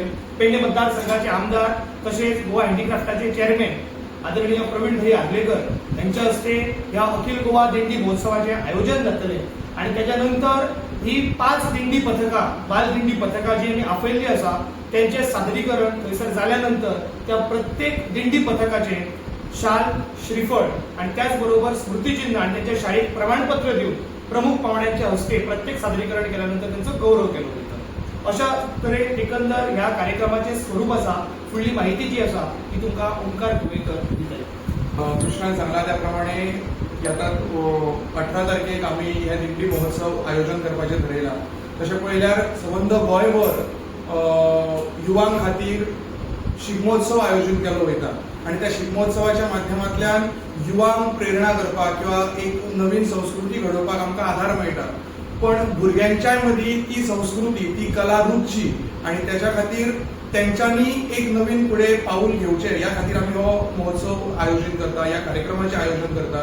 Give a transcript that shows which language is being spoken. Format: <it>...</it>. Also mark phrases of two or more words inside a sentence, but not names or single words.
<mr>पेडणे मतदारसंघाचे आमदार तसेच गोवा हँडीक्राफ्टाचे चेअरमॅन आदरणीय प्रवीण भाई आगलेकर यांच्या हस्ते या अखिल गोवा दिंडी महोत्सवाचे आयोजन जातले आणि त्याच्यानंतर ही 5 दिंडी पथकां बालदिंडी पथकां जी आमी आपयल्ली आसा त्यांचे सादरीकरण थंयसर जाल्यानंतर त्या प्रत्येक दिंडी पथकाचे शाल, श्रीफळ आणि त्याचबरोबर स्मृतिचिन्ह आणि त्यांच्या शाळेत प्रमाणपत्र देऊन प्रमुख पाहुण्यांच्या हस्ते प्रत्येक सादरीकरण केल्यानंतर त्यांचा गौरव केला जातो।</mr> <kok>अशा तरेन एकंदर ह्या कार्यक्रमाचे स्वरूप आसा। फुडली माहिती जी आसा ती तुमकां ओंकार गोवेकर दितले। कृष्णान सांगला त्याप्रमाणे येता 18 तारखेक आमी हे दिंडी महोत्सव आयोजन करपाचें ठरयलां। तशें पळयल्यार संबंद गोंयभर युवां खातीर शिगमोत्सव आयोजन केलो वयता आणि त्या शिगमोत्सवाच्या माध्यमांतल्यान युवांक प्रेरणा करपाक किंवा एक नवीन संस्कृती घडोवपाक आमकां आधार मेळटा, पण भुरग्यांच्या मदीं ती संस्कृती, ती कला रुजची आणि त्याच्या खातीर तेंच्यांनी एक नवीन फुडें पाऊल घेवचें ह्या खातीर आमी हो महोत्सव आयोजन करता, ह्या कार्यक्रमाचें आयोजन करता।</kok>